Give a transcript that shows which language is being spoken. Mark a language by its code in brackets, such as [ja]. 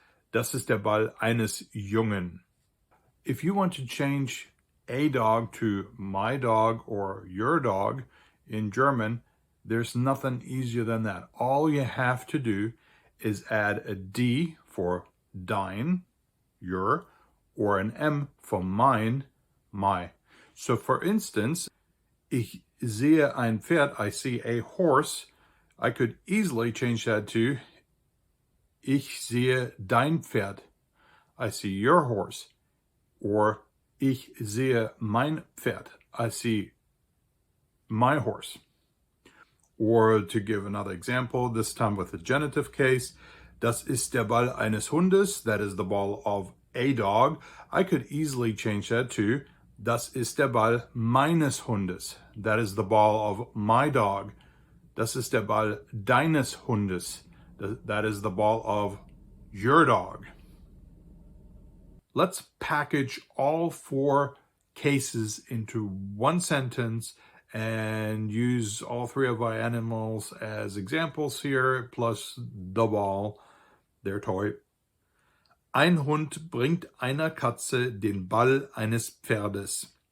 [de] Das ist der Ball eines Jungen. [en] If you want to change a dog to my dog or your dog in German, there's nothing easier than that. All you have to do is add a D for dein, your, or an M for mein, my. So for instance, [de] ich sehe ein Pferd, [en] I see a horse. I could easily change that to [de] ich sehe dein Pferd, [en] I see your horse. Or [de] ich sehe mein Pferd, [en] I see my horse. Or to give another example, this time with the genitive case, [de] das ist der Ball eines Hundes, [en] that is the ball of a dog. I could easily change that to [de] das ist der Ball meines Hundes, [en] that is the ball of my dog. [de] Das ist der Ball deines Hundes, [en] that is the ball of your dog. Let's package all four cases into one sentence and use all three of our animals as examples here, plus the ball, their toy. [de] Ein Hund bringt einer Katze den Ball eines Pferdes.